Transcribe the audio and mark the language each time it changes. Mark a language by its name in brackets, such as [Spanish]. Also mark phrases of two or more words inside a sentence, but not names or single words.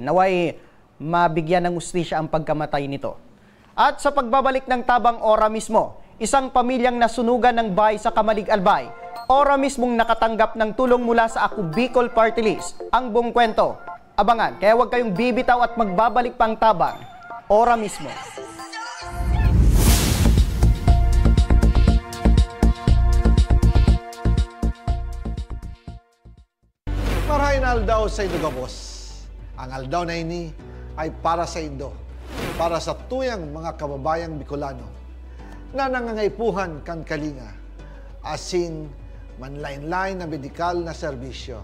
[Filipino] Naway mabigyan ng hustisya ang pagkamatay nito. At sa pagbabalik ng Tabang Ora mismo, isang pamilyang nasunugan ng bahay sa Kamalig Albay, ora mismong nakatanggap ng tulong mula sa Ako Bicol Party List. Ang buong kwento, abangan, kaya huwag kayong bibitaw at magbabalik pang Tabang Ora mismo. [Bikol] Marahin aldaw sa Indo Gabos. Ang aldaw na ini ay para sa Indo, para sa tuyang mga kababayang Bicolano na nangangaipuhan kan kalinga, asin manlain-lain na medikal na serbisyo.